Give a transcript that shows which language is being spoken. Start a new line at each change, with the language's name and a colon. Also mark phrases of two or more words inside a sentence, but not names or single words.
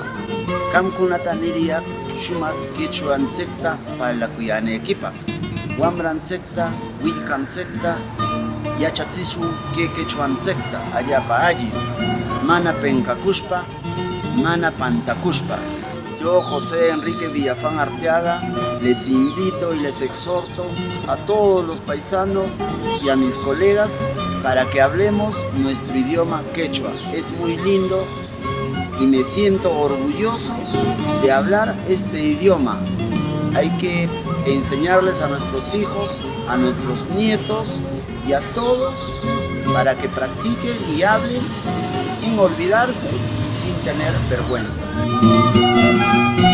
Quechua: Qamkunata niriyak shumaq quechuanchikta parlakuyanaykipa. Wamranchikta, willkanchikta yachachisun que quechuanchikta allapa alli. Mana penkakushpa, mana pantakushpa.
Spanish: Yo, José Enrique Villafán Arteaga, les invito y les exhorto a todos los paisanos y a mis colegas para que hablemos nuestro idioma quechua. Es muy lindo y me siento orgulloso de hablar este idioma. Hay que enseñarles a nuestros hijos, a nuestros nietos y a todos para que practiquen y hablen sin olvidarse y sin tener vergüenza.